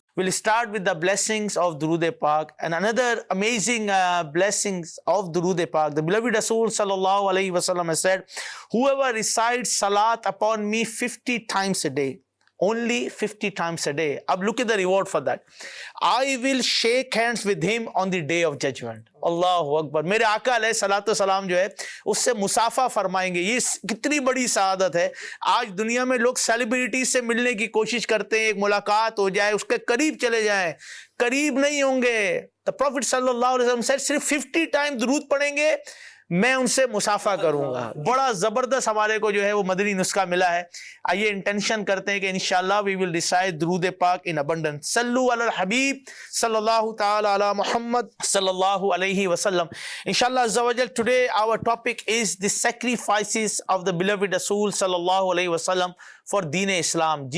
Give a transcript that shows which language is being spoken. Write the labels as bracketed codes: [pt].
[en] We'll start with the blessings of Durood Pak, and another amazing blessings of Durood Pak. The beloved Rasul sallallahu alaihi wasallam has said, whoever recites salat upon me 50 times a day, only 50 times a day. Ab look at the reward for that. I will shake hands with him on the day of judgment. [ar] Allahu Akbar. [ur] میرے آقا علیہ الصلوۃ والسلام جو ہے اس سے مسافہ فرمائیں گے. یہ کتنی بڑی سعادت ہے. آج دنیا میں لوگ سیلیبریٹی سے ملنے کی کوشش کرتے ہیں, ایک ملاقات ہو جائے, اس کے قریب چلے جائیں. قریب نہیں ہوں گے. [en] The Prophet [ur] صلی اللہ علیہ وسلم said صرف 50 ٹائم درود پڑھیں گے, میں ان سے مسافہ کروں گا. بڑا زبردست ہمارے کو جو ہے وہ مدنی نسخہ ملا ہے. آئیے انٹینشن کرتے ہیں کہ انشاءاللہ [en] we will recite [ur] درود پاک [en] in abundance. [ar] صلو علی الحبیب صلی اللہ تعالی علی محمد صلی اللہ علیہ وسلم. انشاءاللہ عز و جل [en] today our topic is the sacrifices of the beloved Rasul صلی اللہ علیہ وسلم for دین اسلام.